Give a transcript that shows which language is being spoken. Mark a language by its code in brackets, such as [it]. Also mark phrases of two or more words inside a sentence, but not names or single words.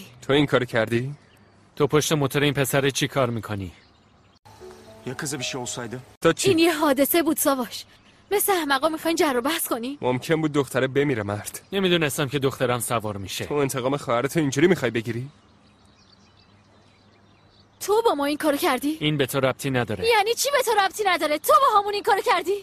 [fa] تو این کار کردی؟ تو پشت موتور این پسر چی کار میکنی؟ [tr] Ya kıza bir şey olsaydı? [fa] تا چی؟ این یه حادثه بود ساواش. مثل احمقا میخواین جر و بحث کنی؟ ممکن بود دختره بمیره مرد. نمیدونستم که دخترم سوار میشه. تو انتقام خواهرتو اینجوری میخوای بگیری؟ تو با ما این کارو کردی؟ این به تو ربطی نداره. یعنی چی به تو ربطی نداره؟ تو با همون این کارو کردی؟